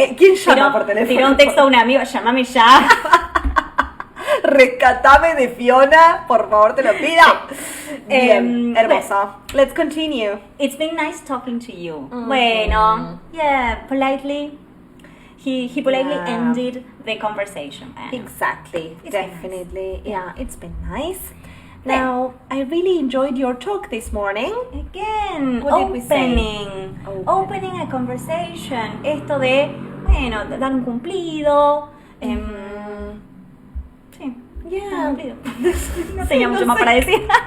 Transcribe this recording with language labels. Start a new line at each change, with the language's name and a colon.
Spanish: ¿Quién llama por teléfono? Tiró un texto a un amigo, llámame ya. Rescatame de Fiona, por favor, te lo pido. Bien, hermosa.
English: Let's continue. It's been nice talking to you. Bueno, politely. He politely ended the conversation. Exactly, definitely. Nice. Yeah, it's been nice. Now, I really enjoyed your talk this morning. Again, what did we say? Opening a conversation.
Spanish: Esto de, bueno, dar un cumplido. Sí. Cumplido. No tenía mucho más para decir.